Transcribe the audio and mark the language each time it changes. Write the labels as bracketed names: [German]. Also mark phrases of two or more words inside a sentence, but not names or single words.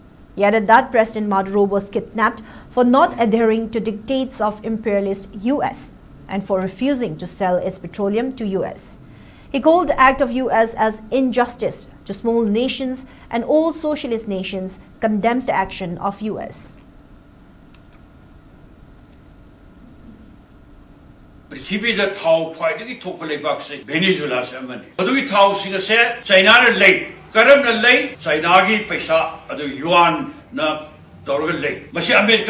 [English] He added that President Maduro was kidnapped for not adhering to dictates of imperialist US and for refusing to sell its petroleum to US. He called the act of US as injustice to small nations, and all socialist nations condemns the action of US. [Manipuri] पृथ्वीदा थाव ख्वाइदगी थोप लेबाकसे वेनेजुएला से अमनि अदुगी थाव सिंगसे चाइना ने ले करम न ले चाइना की पैसा अदु युआन न तौरग ले मसे अमेरिका